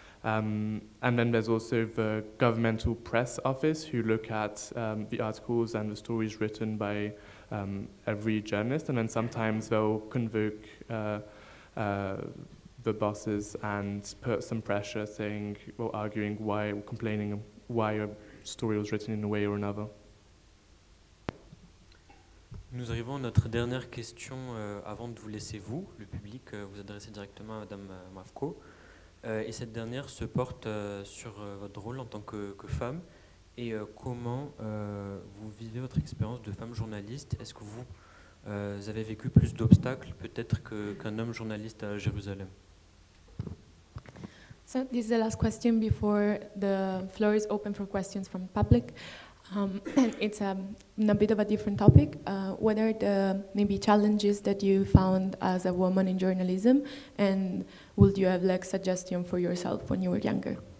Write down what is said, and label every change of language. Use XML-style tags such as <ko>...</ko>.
<en>And then there's also the governmental press office, who look at the articles and the stories written by every journalist, and then sometimes they'll convoke the bosses and put some pressure, saying, or arguing why, or complaining why a story was written in a way or another.</en> <fr>Nous arrivons à notre dernière question avant de vous laisser, vous, le public, vous adresser directement à Madame Mravko. Et cette dernière se porte sur votre rôle en tant que femme et comment vous vivez votre expérience de femme journaliste. Est-ce que vous avez vécu plus d'obstacles peut-être qu'un homme journaliste à Jérusalem?</fr> <en>So this is the last question before the floor is open for questions from public. It's a bit of a different topic. What are the maybe challenges that you found as a woman in journalism, and would you have like suggestion for yourself when you were younger?</en>